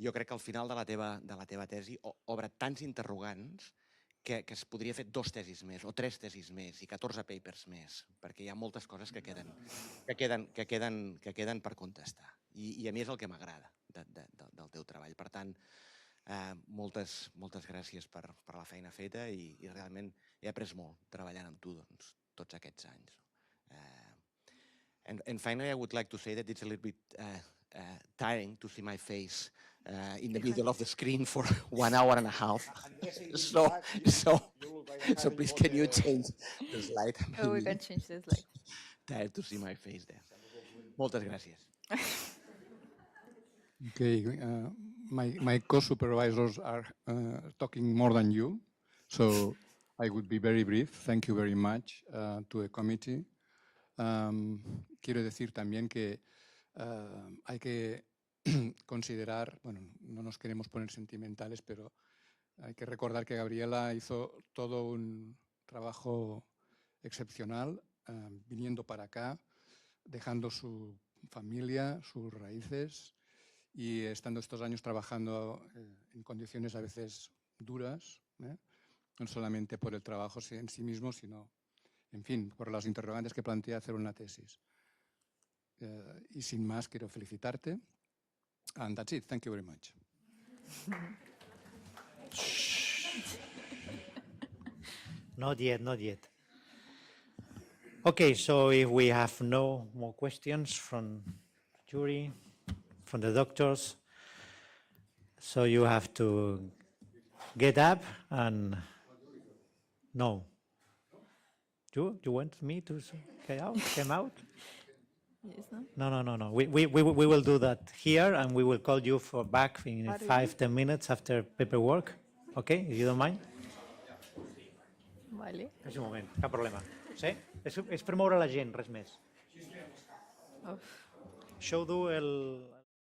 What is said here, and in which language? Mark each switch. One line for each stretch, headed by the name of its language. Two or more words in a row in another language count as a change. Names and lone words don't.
Catalan: jo crec que al final de la teva tesi obre tants interrogants que es podria fer 2 tesis més, o 3 tesis més, i 14 papers més, perquè hi ha moltes coses que queden per contestar. I a mi és el que m'agrada del teu treball. Per tant, moltes gràcies per la feina feta i realment he après molt treballant amb tu tots aquests anys.
English: And finally, I would like to say that it's a little bit tiring to see my face in the middle of the screen for 1 hour and a half. So please, can you change the slide? Oh, we can change the slide. Tired to see my face there.
Catalan: Moltes gràcies.
English: Okay, my co-supervisors are talking more than you, so I would be very brief. Thank you very much to the committee.
Spanish: Quiero decir también que hay que considerar, bueno, no nos queremos poner sentimentales, pero hay que recordar que Gabriela hizo todo un trabajo excepcional viniendo para acá, dejando su familia, sus raíces y estando estos años trabajando en condiciones a veces duras, no solamente por el trabajo en sí mismo, sino, en fin, por los interrogantes que plantea hacer una tesis. Y sin más, quiero felicitarte.
English: And that's it. Thank you very much. Not yet, not yet. Okay, so if we have no more questions from the jury, from the doctors, so you have to get up and no. You want me to come out? Yes, no? No. We will do that here, and we will call you back in 5-10 minutes after paperwork. Okay, if you don't mind.
Catalan: Vale. És un moment, cap problema. Sí? És per moure la gent, res més. Això ho du el